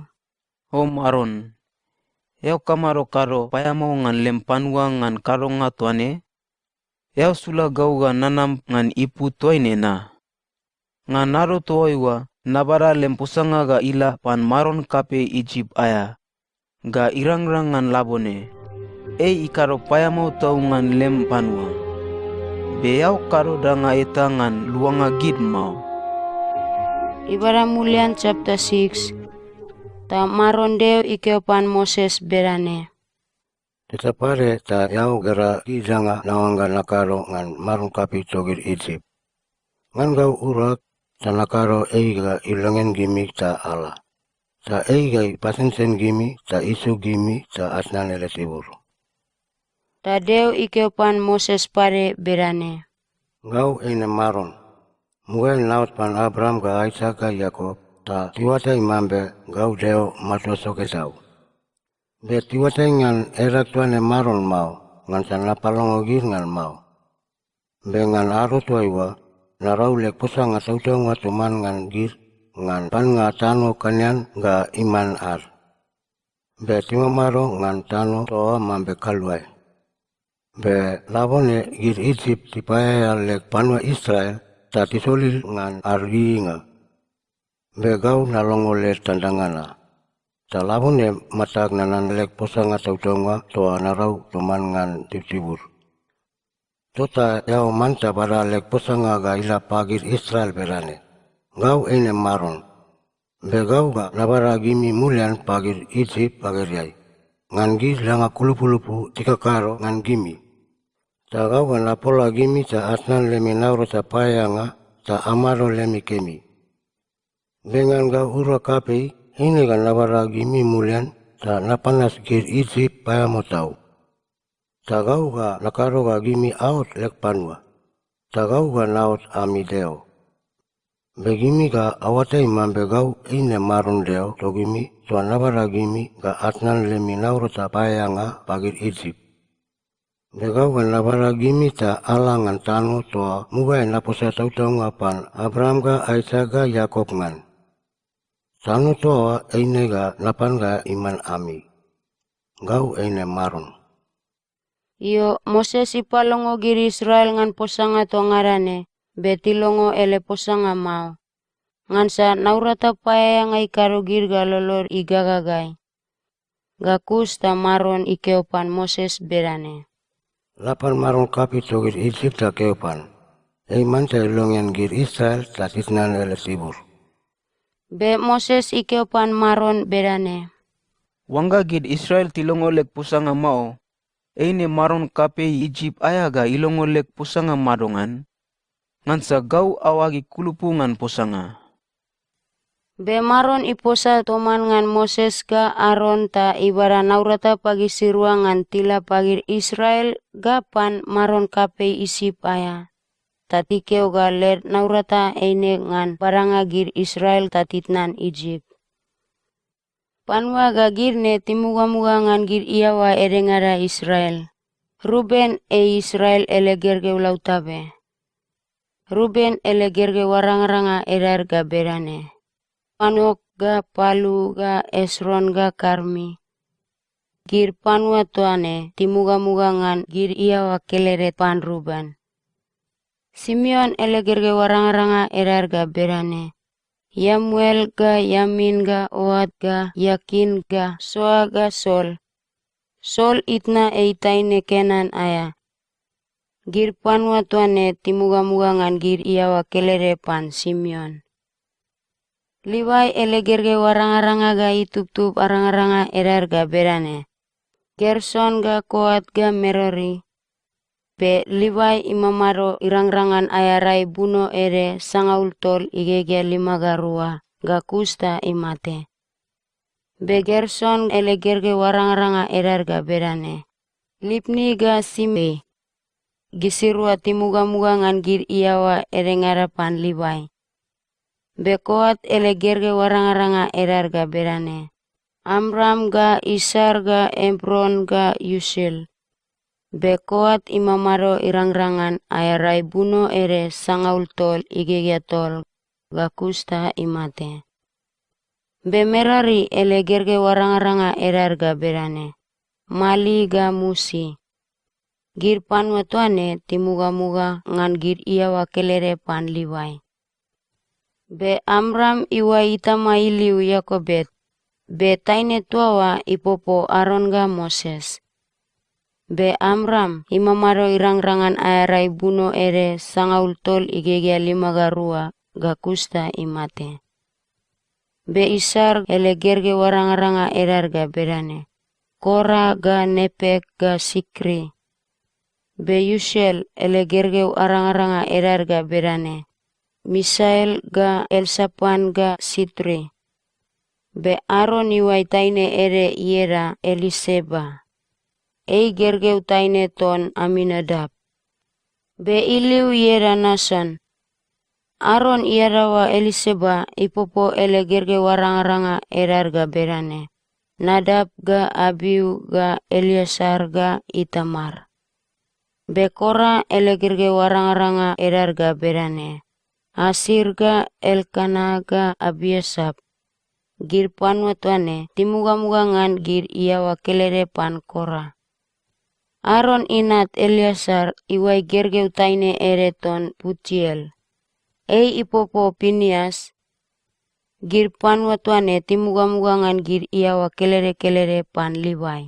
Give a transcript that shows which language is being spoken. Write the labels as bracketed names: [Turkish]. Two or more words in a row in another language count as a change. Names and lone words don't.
[Mutu] O maron, yau kamaro karo payamo ngan lempanua ngan karonga tuane, yau sula gauga nanam ngan ipu tuaine na. Ngan naro tuaiwa nabara lempusanga ga ila pan maron kape Egypt aya, ga irang-rangan labone, ikaro payamau taungan lem panua. Beyau karo danga etangan luanga gid mau. Ibara Mulian chapter 6. Ta maron deo ikeopan Moses berane. Tetapare ta yau gara gizanga nawanga nakaro ngan marun kapi togir Egypt. Ngan gau urak ta nakaro eiga ilangen gimi ta ala. Ta eiga pasensen gimi ta isu gimi ta asnan ele tibur. Ta deo ikeopan Moses pare berane. Gau eine maron. Mugai naut pan Abraham ga Isaac ga Yakob ta tiwata imambe gau deo matua soke tau. Be tiwata ngan erak tuane maron mau, ngan san lapalongo gir ngan mau. Be ngan aro tuaiwa, narau lek pusang atau nga tuman ngan gir, ngan pan nga tano kanyan ga iman ar. Be tima maro ngan tano toa mambe kaluai. Be labone gir Egypt tipaya lek panwa Israel, ta tisolil ngan argi nga. Be gau nalongo le tandangana. Ta labone matag nanan lek posang atau tonga toa narau tuman ngan tibur. Tota yau manta para lek posang aga ila pagir Israel berane. Gau eine maron. Be gau ga nabara gimi mulian pagir Egypt pagir yai. Ngan gir langa kulupu tika karo ngan gimi. Ta gau ga napola gimi ta asnan lemi nauro ta payanga ta amaro lemi kemi. Dengan gau ura kapei ini kan nabara gimi mulian ta napanas gir Egypt paya mo tau. Ta gau ga nakaro ga gimi out lek panwa. Ta gau ga naut ami deo. Begimi ga awatai mambe gau ine marun deo to gimi to nabara gimi ga atnan lemi nauro ta paya nga pagir Egypt. Begau ga nabara gimi ta alangan tano to mugai naposa tau ngapan Abraham ga Isaac ga Yakob ngan. Tano toa eine ga napan ga iman ami. Gau eine maron. Iyo Moses ipalongo giri Israel ngan posanga to ngarane, betilongo ele posanga mau. Ngan sa naurata paya ngai karo gir ga lolor igagagai. Gakus ta maron ikeopan Moses berane. Lapan maron kapi togir Egypt ta keopan. Manta ilongen gir Israel ta tisnan ele tibur. Be Moses ikeopan maron berane. Wangga gid Israel tilongo lek pusanga mau, eine maron kape Egypt ayaga ilongo lek pusanga madongan, ngansa gau awagi kulupungan pusanga. Be maron iposa toman ngan Moses ga Aaron ta ibara naurata pagi siruangan tila pagir Israel ga pan maron kape isip aya. Tatikeo ga ler naurata eine ngan baranga gir Israel tatitnan Egypt. Panwa ga gir ne timuga-muga ngan gir iawa erengara Israel. Ruben Israel ele gerge ulautabe. Ruben ele gerge warang-ranga erar ga berane. Panok ga Palu ga Esron ga Karmi. Gir panwa tuane timuga-muga ngan gir iawa keleret pan Ruben. Simeon ele gerge warang-ranga erar ga berane. Yamuel ga Yamin ga Oad ga Yakin ga Soa ga Sol. Sol itna eitaine Kenan aya. Gir panwa tuane timuga-muga ngan gir iawa kelere pan Simeon. Liwai ele gerge warang-ranga ga itup-tup arang-ranga erar ga berane. Gerson ga Koat ga Merori. Be Liwai imamaro irang-rangan ayarai buno ere sangaul tol igege 5 garua ga kusta imate. Be Gerson ele gerge warang-ranga erar ga berane. Lipni ga Simei. Gisirua timuga-muga ngan gir iawa erengarapan Liwai. Be Koat ele gerge warang-ranga erar ga berane. Amram ga Isar ga Ebron ga Yusil. Be Koat imamaro irang-rangan ayarai buno ere sangaul tol igege tol ga kusta imate. Be Merari ele gerge warang-ranga erar ga berane. Mali ga Musi. Gir panwa tuane timuga-muga ngan gir iawa kelere pan Liwai. Be Amram iwa itama iliu Yakobet. Be taine tuawa ipopo Aron ga Moses. Be Amram imamaro irang-rangan ayarai buno ere sangaul tol igegea 5 ga kusta imate. Be Isar ele gerge warang-ranga erar ga berane. Kora ga Nepek ga Sikri. Be Yushel ele gergeu arang-aranga erar ga berane. Misael ga Elsapan ga Sitri. Be Aron iwai taine ere iera Eliseba. Ei gergeu taine ton Aminadab. Be iliu iera Nason. Aron iarawa Eliseba ipopo ele gergeu arang-aranga erar ga berane. Nadab ga Abiu ga Eliasar ga Itamar. Be Kora ele gergeu arang-aranga erar ga berane. Asir ga Elkana ga Abiasap. Gir panwa tuane timuga-mugangan gir iawa kelere pan Kora. Aron inat Eliasar iwai gergeu taine ereton Putiel. Ei ipopo Pinias. Gir panwa tuane timuga-mugangan gir iawa kelere-kelere pan Livai.